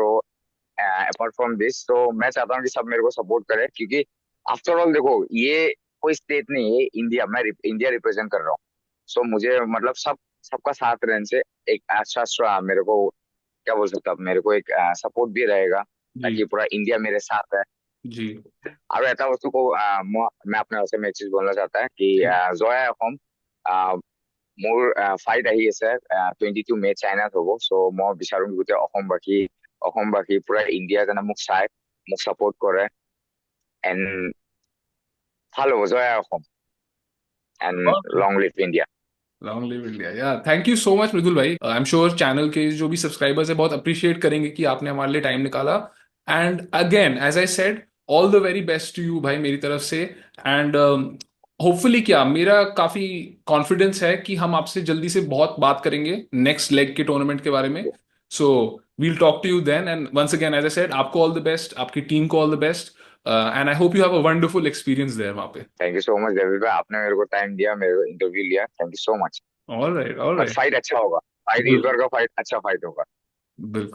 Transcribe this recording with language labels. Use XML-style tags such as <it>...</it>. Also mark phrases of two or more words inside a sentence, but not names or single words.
<en>So apart from this,</en> <hi>तो मैं चाहता हूँ कि सब मेरे को सपोर्ट करे, क्योंकि</hi> <en>after all</en> <hi>देखो, ये कोई स्टेट नहीं है, इंडिया, मैं इंडिया रिप्रेजेंट कर रहा हूँ। सो मुझे मतलब सबका साथ रहने से एक अच्छा मेरे को, क्या बोल सकता हूँ, मेरे को एक सपोर्ट भी रहेगा, जी। ताकि पूरा इंडिया मेरे साथ है। जी। और</hi> <as>এটা বস্তু</as> <hi>को मैं अपने ওচৰ में एक चीज बोलना चाहता है कि जी।</hi> <as>জয় অসম। মোৰ ফাইট আহি আছে 22 মে চাইনাত হ'ব। চ' মই বিচাৰো কি গোটেই অসমবাসী পুৰা ইণ্ডিয়া যেনে মোক চাই, মোক চাপোৰ্ট কৰে, এণ্ড ভাল হ'ব। জয় অসম</as> <en>and long live India. Long live India, yeah thank you so much</en> <hi>मृदुल भाई।</hi> <en>I am sure</en> <hi>चैनल के जो भी सब्सक्राइबर्स है बहुत अप्रिशिएट करेंगे कि आपने हमारे लिए टाइम निकाला।</hi> <en>And again as I said, all the very best to you भाई</en> <hi>मेरी तरफ से। एंड होपफुली क्या, मेरा काफी कॉन्फिडेंस है कि हम आपसे जल्दी से बहुत बात करेंगे</hi> <en>next leg</en> <hi>के टूर्नामेंट के बारे में।</hi> <en>So we'll talk to you then, and once again as I said, आपको all the best,</en> <hi>आपकी टीम को</hi> <en>all the best, and I hope you have a wonderful experience there</en> <hi>वहां पे।</hi> <en>thank you so much</en> <hi>देविल भाई, आपने मेरे को टाइम दिया, मेरे को इंटरव्यू लिया,</hi> <en>thank you so much. all right, all</en> <hi>और</hi> <en>राइट।</en> <hi>फाइट अच्छा होगा, फाइट इस बार का फाइट अच्छा फाइट होगा। बिल्कुल।</hi>